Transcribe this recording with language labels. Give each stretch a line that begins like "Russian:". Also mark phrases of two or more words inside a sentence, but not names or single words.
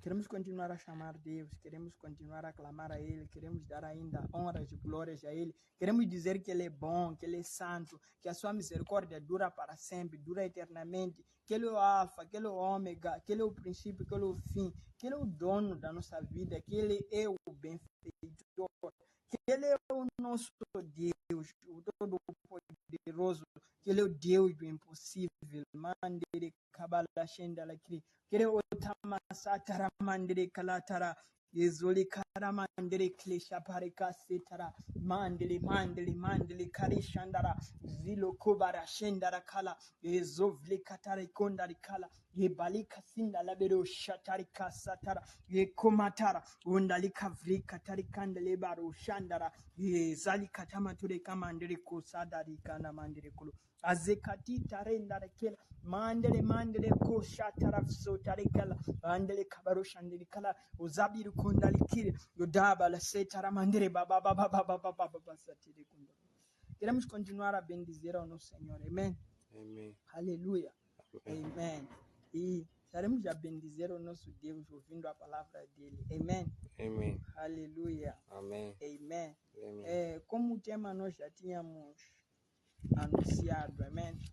Portuguese: Queremos continuar a chamar Deus, queremos continuar a clamar a Ele, queremos dar ainda honras e glórias a Ele, queremos dizer que Ele é bom, que Ele é santo, que a sua misericórdia dura para sempre, dura eternamente, que Ele é o alfa, que Ele é o ômega, que Ele é o princípio, que Ele é o fim, que Ele é o dono da nossa vida, que Ele é o benfeitor, que Ele é o nosso Deus, o todo-poderoso, que Ele é o Deus do impossível. Mandere kabala shenda la kiri kire otama satara mandere kalatara yezoli kara mandere klesha parika setara mandele kari shandara zilo kubara shendara kala yezovli katara kondari kala yebali kasinda labero shatari kasatara yekomatara undali kavri katari kandele baro shandara yezali katama ture kamandere kosadari kana mandere kulo azekati tarenda rekela mandele ko shatara so tarikala mandele kabaro shandiri kala uzabiru kundali kire yodaba la setara mandere baba satiri kunda. Queremos continuar a bendizer ao nosso Senhor, amém. Amém. Aleluia. Amém. E estaremos a bendizer o nosso Deus ouvindo a palavra dele, amém. Amém. Aleluia. Amém. Amém. Amém. Como o tema nós já tínhamos anunciado, amém.